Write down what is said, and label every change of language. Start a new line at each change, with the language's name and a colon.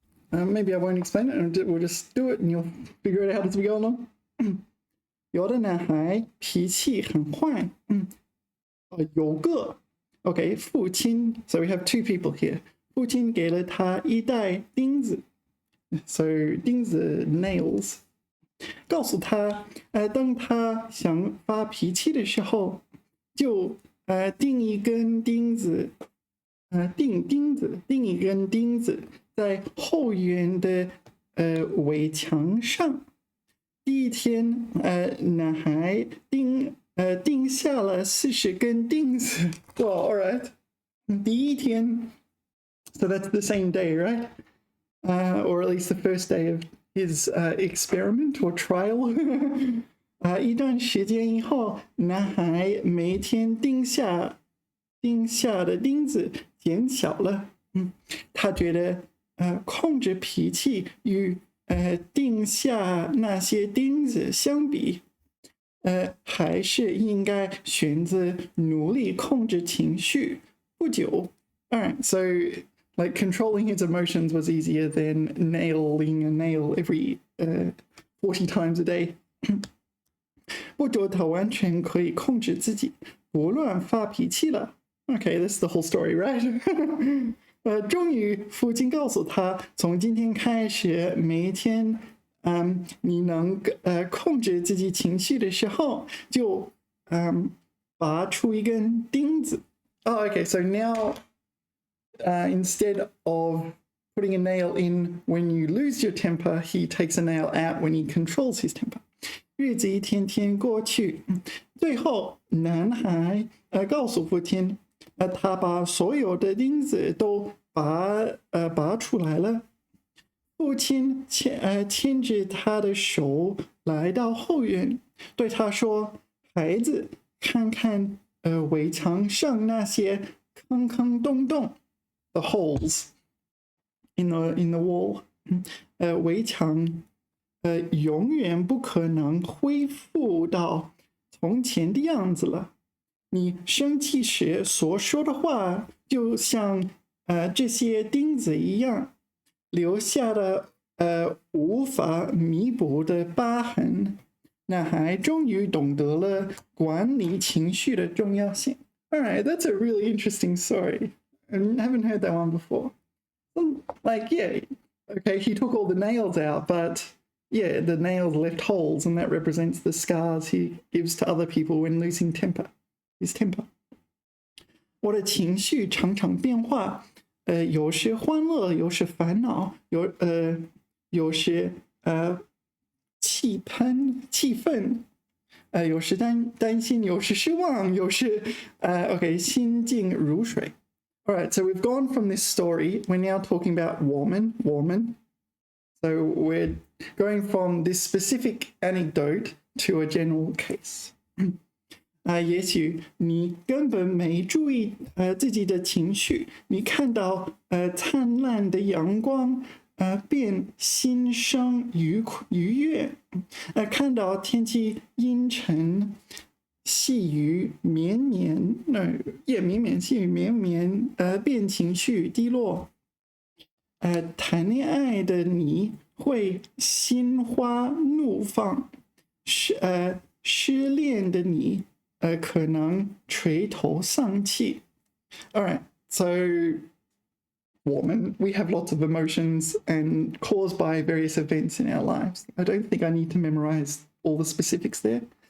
English: Maybe I won't explain it, we'll just do it and you'll figure it out as we go along.
Chinese: 有的男孩脾气很坏，有个 OK 父亲
English: so we have two people here
Chinese: 父亲给了他一袋钉子 so 钉子 nails 告诉他当他想发脾气的时候就钉一根钉子钉一根钉子在后院的围墙上。第一天，男孩钉下了40根钉子。
English: Well, all right.
Chinese: 第一天
English: so that's the same day, right? Or at least the first day of his experiment or trial.
Chinese: 一段时间以后，男孩每天钉下的钉子减小了。他觉得控制脾气与钉下那些钉子相比，还是应该选择努力控制情绪。不久
English: Alright, so like controlling his emotions was easier than nailing a nail every 40 times a day.
Chinese: 不久他完全可以控制自己，不乱发脾气了。
English: Okay, this is the whole story, right?
Chinese: 终于父亲告诉他，从今天开始，每一天，你能控制自己情绪的时候，就拔出一根钉子。
English: Oh, okay, so now instead of putting a nail in when you lose your temper, he takes a nail out when he controls his temper.
Chinese: 日子一天天过去，最后男孩告诉父亲。他把所有的钉子都拔出来了。父亲牵着他的手来到后院，对他说：“孩子，看看围墙上那些坑坑洞洞 ，
English: the holes in the wall。
Chinese: 围墙永远不可能恢复到从前的样子了。” 你生气时所说的话，就像这些钉子一样，留下了无法弥补的疤痕。男孩终于懂得了管理情绪的重要性。
English: Alright, that's a really interesting story. I haven't heard that one before. Like, yeah, okay, he took all the nails out, but yeah, the nails left holes, and that represents the scars he gives to other people when losing temper.His temper.
Chinese: 我的情绪常常变化，有时欢乐，有时烦恼，有时气愤，有时担心，有时失望，有时okay, 心静如水。
English: All right, so we've gone from this story. We're now talking about woman. So we're going from this specific anecdote to a general case.
Chinese: 也许你根本没注意自己的情绪，你看到灿烂的阳光便心生愉悦，看到天气阴沉，细雨绵绵，细雨绵绵，便情绪低落。谈恋爱的你会心花怒放，失恋的你。可能垂头丧气。
English: All right, so we have lots of emotions and caused by various events in our lives. I don't think I need to memorize all the specifics there.